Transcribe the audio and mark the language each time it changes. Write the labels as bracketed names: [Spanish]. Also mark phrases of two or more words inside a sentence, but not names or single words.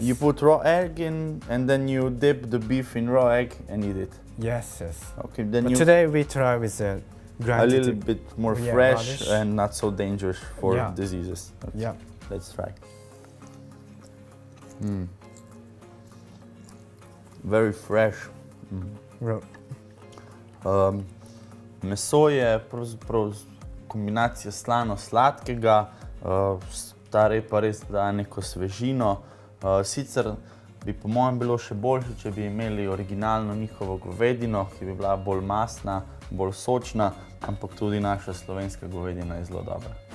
[English] You put raw egg in, and then you dip the beef in raw egg and eat it. Yes, yes. Okay, then But you today we try with a grinded. little bit more Yeah, fresh radish. and not so dangerous for Yeah. diseases. Okay, Yeah. let's try. Very fresh. [Slovenian] Meso je pravzaprav kombinacija slano-sladkega, ta repa res da neko svežino. Sicer bi po mojem bilo še boljše, če bi imeli originalno njihovo govedino, ki bi bila bolj mastna, bolj sočna, ampak tudi naša slovenska govedina je zelo dobra.